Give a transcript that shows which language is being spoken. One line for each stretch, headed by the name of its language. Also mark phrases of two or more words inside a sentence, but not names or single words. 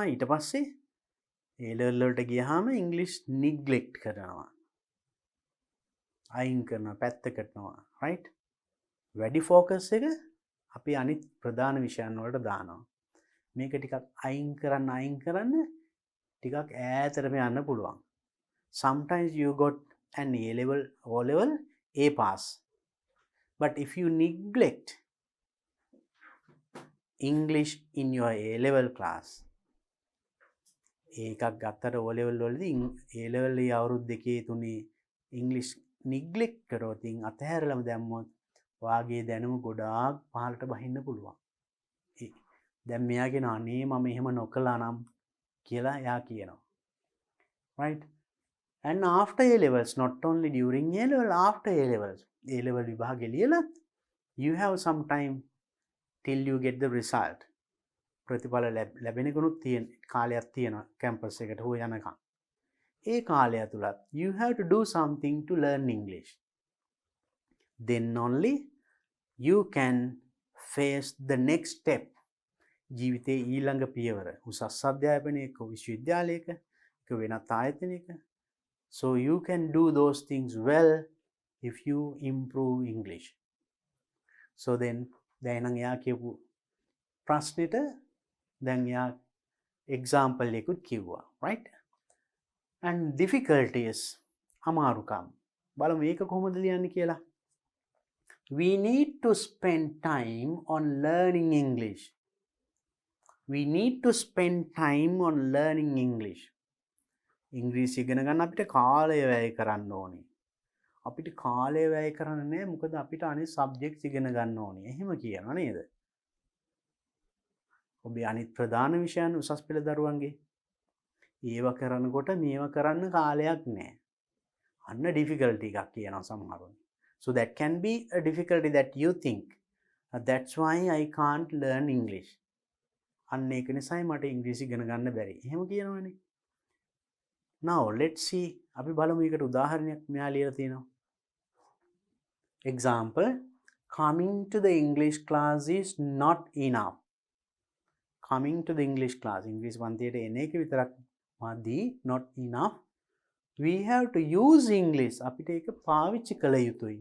Sinhala: ඊට පස්සේ A-level වලට ගියාම
English: English neglect
Sinhala: කරනවා. අයින් කරනවා, පැත්තකට යනවා. right? වැඩි focus එක අපි අනිත් ප්‍රධාන විෂයන් වලට දානවා. මේක ටිකක් අයින් කරන්න ටිකක් ඈතටම යන්න පුළුවන්.
English: Sometimes you got an A-level, O-level, A pass. But if you neglect English in your A-level class,
Sinhala: ඒකක් ගත්තට O level වලදී A level අවුරුදු දෙකේ තුනේ ඉංග්‍රීසි නිග්ලෙක්ට් කරොත් අතහැරලම දැම්මොත් වාගේ දැනුම ගොඩාක් පහළට බහින්න පුළුවන්. දැන් මෙයා කියනවා අනේ මම එහෙම නොකළා නම් කියලා එයා කියනවා.
English: Right? And after A levels, not only during A level, after A levels, A level
Sinhala: විභාගෙ ලියලා
English: you have some time till you get the result.
Sinhala: ප්‍රතිඵල ලැබෙනකනුත් තියෙන කාලයක් තියෙනවා කැම්පස් එකට හොය යනකම්. ඒ කාලය තුලත්
English: you have to do something to learn English. Then only you can face the next step.
Sinhala: ජීවිතයේ ඊළඟ පියවර උසස් අධ්‍යාපනයක විශ්වවිද්‍යාලයක වෙනත් ආයතනයක.
English: So you can do those things well if you improve English. So then
Sinhala: දැන් එයා කියපු ප්‍රශ්නෙට දැන් එයා example එකකුත් කිව්වා.
English: Right? And difficulties අමාරුකම්.
Sinhala: බලමු මේක කොහොමද ලියන්නේ කියලා.
English: We need to spend time on learning English. We need to spend time on learning English.
Sinhala: ඉංග්‍රීසි ඉගෙන ගන්න අපිට කාලය වැය කරන්න ඕනේ. අපිට කාලය වැය කරන්න නෑ මොකද අපිට අනිත් සබ්ජෙක්ට්ස් ඉගෙන ගන්න ඕනේ. එහෙම කියනවා නේද? ඔබේ අනිත් ප්‍රධාන විෂයන් උසස් පෙළ දරුවන්ගේ ඒව කරනකොට මේව කරන්න කාලයක් නෑ. අන්න ඩිෆිකල්ටි එකක් කියනවා සමහරවල්.
English: So that can be a difficulty that you think. That's why I can't learn English.
Sinhala: අන්න ඒක නිසායි මට ඉංග්‍රීසි ඉගෙන ගන්න බැරි. එහෙම කියනවනේ.
English: Now let's see.
Sinhala: අපි බලමු එකට උදාහරණයක් මෙයා ලියලා තියෙනවා.
English: Example, coming to the English class is not enough. Coming to the English class, English
Sinhala: පන්තියට එන එක විතරක් මදි,
English: not enough. We have to use English.
Sinhala: අපිට ඒක පාවිච්චි කළ යුතුයි.